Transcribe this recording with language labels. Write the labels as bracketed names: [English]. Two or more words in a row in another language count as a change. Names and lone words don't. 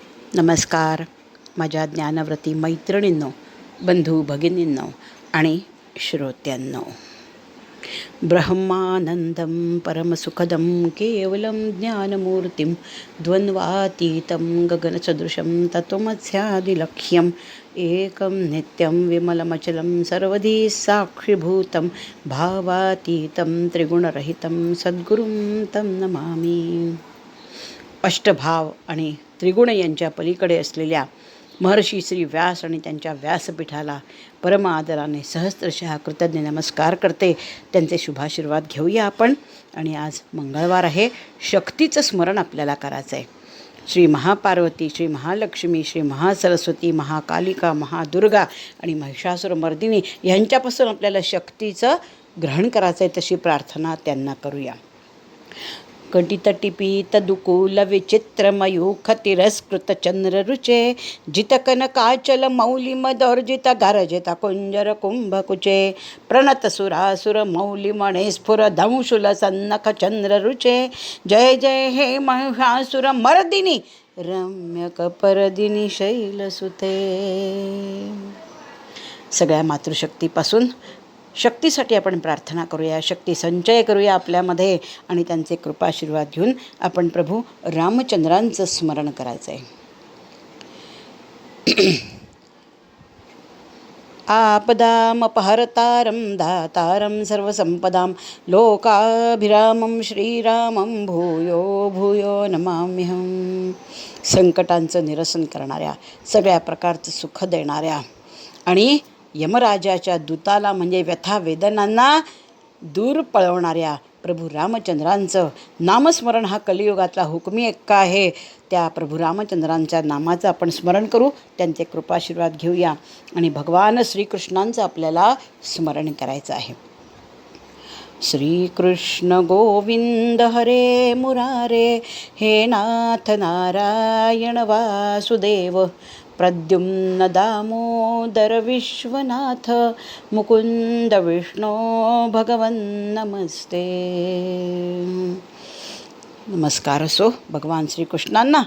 [Marathi] नमस्कार माझ्या ज्ञानव्रती मैत्रिणींनो, बंधू भगिनींनो आणि श्रोत्यांनो. [Sanskrit] ब्रह्मानंदं परमसुखदं केवलं ज्ञानमूर्तिं द्वन्द्वातीतं गगनसदृशं तत्त्वमस्यादिलक्ष्यम् एकं नित्यं विमलमचलं सर्वधी साक्षिभूतं भावातीतं त्रिगुणरहितं सद्गुरुं तं नमामि. [Marathi] अष्टभाव आणि त्रिगुण यांच्या पलीकडे असलेल्या महर्षी श्री व्यास आणि त्यांच्या व्यासपीठाला परम आदराने सहस्त्रशः कृतज्ञ नमस्कार करते. त्यांचे शुभाशीर्वाद घेऊया आपण. आणि आज मंगळवार आहे. शक्तीचं स्मरण आपल्याला करायचं आहे. श्री महापार्वती, श्री महालक्ष्मी, श्री महासरस्वती, महाकालिका, महादुर्गा आणि महिषासुरमर्दिनी यांच्यापासून आपल्याला शक्तीचं ग्रहण करायचं आहे. तशी प्रार्थना त्यांना करूया. [Sanskrit] कटितटिपीत दुकूल विचित्रमयूख तिरस्कृत चंद्ररुचे जितकनकाचल मौलिमदौर्जित गारजित कुंजर कुंभकुचे प्रणत सुरासुर मौलिमणे स्फुर दंशुल सन्नख चंद्ररुचे जय जय हे महिषासुर मर्दिनी रम्यक परदिनी शैलसुते. [Marathi] सगळ्या मातृशक्तीपासून शक्तीसाठी आपण प्रार्थना करूया. शक्ती संचय करूया आपल्यामध्ये आणि त्यांचे कृपाशीर्वाद घेऊन आपण प्रभू रामचंद्रांचं स्मरण करायचं आहे. [Sanskrit] आपदामपहर्तारं दातारं सर्वसंपदां लोकाभिरामं श्रीरामं भूयो भूयो नमाम्यहं. [Marathi] संकटांचं निरसन करणाऱ्या, सगळ्या प्रकारचं सुख देणाऱ्या आणि यमराजाच्या दूताला म्हणजे व्यथा वेदनांना दूर पळवणाऱ्या प्रभू रामचंद्रांचं नामस्मरण हा कलियुगातला हुकमी एक्का आहे. त्या प्रभू रामचंद्रांच्या नामाचं आपण स्मरण करू, त्यांचे कृपाशीर्वाद घेऊया आणि भगवान श्रीकृष्णांचं आपल्याला स्मरण करायचं आहे. [Sanskrit] श्रीकृष्ण गोविंद हरे मुरारे हे नाथ नारायण वासुदेव प्रद्युम्न दामोदर विश्वनाथ मुकुंद विष्णो भगवन् नमस्ते. [Marathi] नमस्कार असो भगवान श्रीकृष्णांना.